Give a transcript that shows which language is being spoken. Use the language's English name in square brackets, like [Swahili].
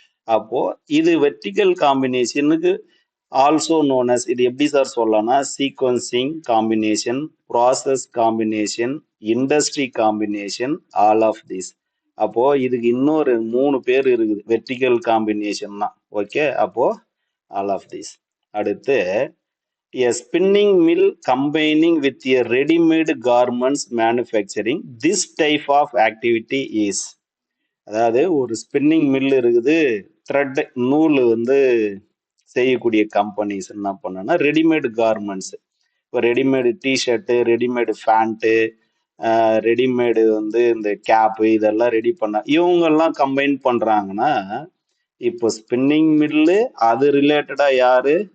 [Tamil] அப்போ இது vertical காம்பினேஷனுக்கு also known as, இது எப்படி சார் சொல்லலாம்னா sequencing combination, process combination, industry combination, all of this. அப்போ இதுக்கு இன்னொரு 3 பேர் இருக்குது வெர்டிகல் காம்பினேஷன் தான். ஓகே, அப்போ ஆல் ஆஃப் திஸ். அடுத்து [English] A spinning mill combining with a ready-made garments manufacturing, this type of activity is. [Tamil] அதாவது ஒரு ஸ்பின்னிங் மில் இருக்குது, த்ரெட் நூல் வந்து செய்யக்கூடிய கம்பெனிஸ் என்ன பண்ணனா ரெடிமேடு கார்மெண்ட்ஸ். இப்போ readymade T shirt, readymade pant, readymade வந்து இந்த கேப்பு இதெல்லாம் ரெடி பண்ண இவங்கெல்லாம் கம்பைன் பண்றாங்கன்னா, இப்போ ஸ்பின்னிங் மில்லு அது ரிலேட்டடா யாரு?